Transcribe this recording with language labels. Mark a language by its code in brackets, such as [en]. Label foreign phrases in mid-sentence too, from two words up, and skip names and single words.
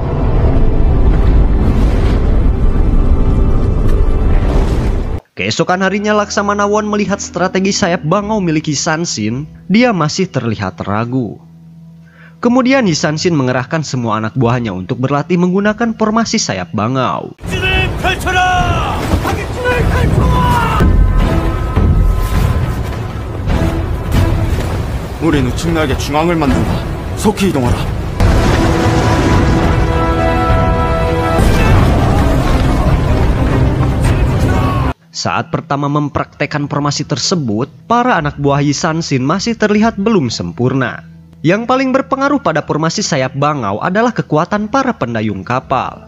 [id] Keesokan harinya Laksamana Won melihat strategi sayap bangau milik Hisanshin. Dia masih terlihat ragu. Kemudian Hisanshin mengerahkan semua anak buahnya untuk berlatih menggunakan formasi sayap bangau. [ko] 우리는 측나게 중앙을 만든다. 속히 이동하라. [id] Saat pertama mempraktekkan formasi tersebut, para anak buah Hisanshin masih terlihat belum sempurna. Yang paling berpengaruh pada formasi sayap bangau adalah kekuatan para pendayung kapal.